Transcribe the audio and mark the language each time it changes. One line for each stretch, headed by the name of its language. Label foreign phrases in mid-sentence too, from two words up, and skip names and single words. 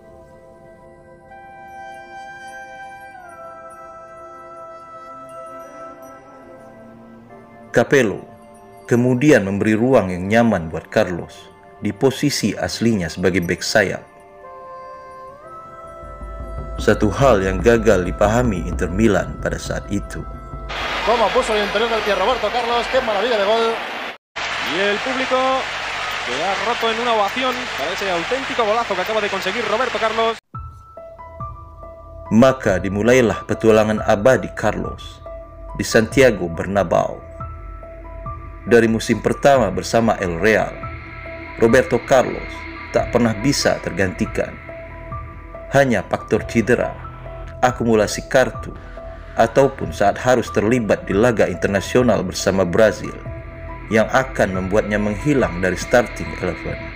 Indonesian: Capello kemudian memberi ruang yang nyaman buat Carlos di posisi aslinya sebagai bek sayap. Satu hal yang gagal dipahami Inter Milan pada saat itu.
Spanish: Como puso el interior del pie Roberto Carlos, qué maravilla de gol. Y el público que ha roto en una ovación para ese auténtico golazo que acaba de conseguir Roberto Carlos.
Indonesian: Maka dimulailah petualangan abadi Carlos di Santiago Bernabeu. Dari musim pertama bersama El Real, Roberto Carlos tak pernah bisa tergantikan. Hanya faktor cedera, akumulasi kartu, ataupun saat harus terlibat di laga internasional bersama Brazil yang akan membuatnya menghilang dari starting 11.